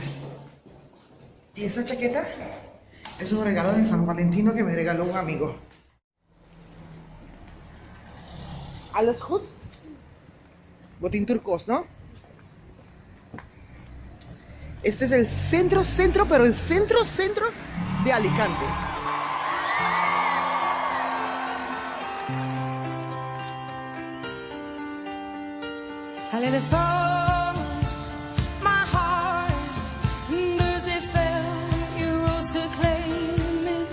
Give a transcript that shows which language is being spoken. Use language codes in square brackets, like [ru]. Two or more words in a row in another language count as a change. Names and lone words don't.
[es] Y esa chaqueta es un regalo de San Valentino que me regaló un amigo. [nl] Alles goed? [es] Botín turcos, ¿no? Este es el centro, pero el centro de Alicante. [en] I let it fall, my heart, as it fell, you rose to claim it.